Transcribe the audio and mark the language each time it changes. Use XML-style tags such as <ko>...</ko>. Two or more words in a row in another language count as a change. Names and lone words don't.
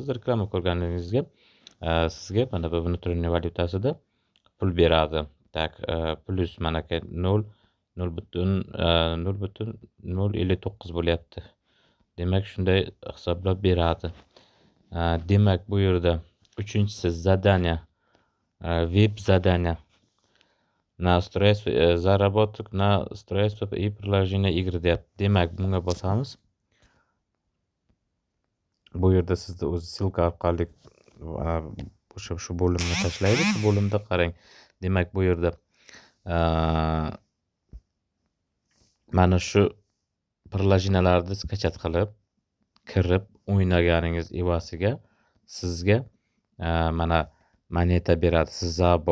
<uz>Reklama ko'rganingizga sizga mana bu внутренний valyutasida pul beradi. Tak, plus manaka 0.059 bo'lyapti. Demak, shunday hisoblab beradi. Demak, bu yerda uchinchisi zadaniya, veb zadaniya.</uz> <ru>Na устройство заработок на устройство и приложение игр deyapti.</ru> <uz>Demak, bunga bosamiz. Bu yerda sizni o'zi silka orqali shu bo'limni tashlaydi. Shu bo'limda qarang. Demak, bu yerda mana shu приложенияларni skachat qilib, kirib o'ynaganingiz evasiga sizga mana moneta beradi. Sizabo.</uz>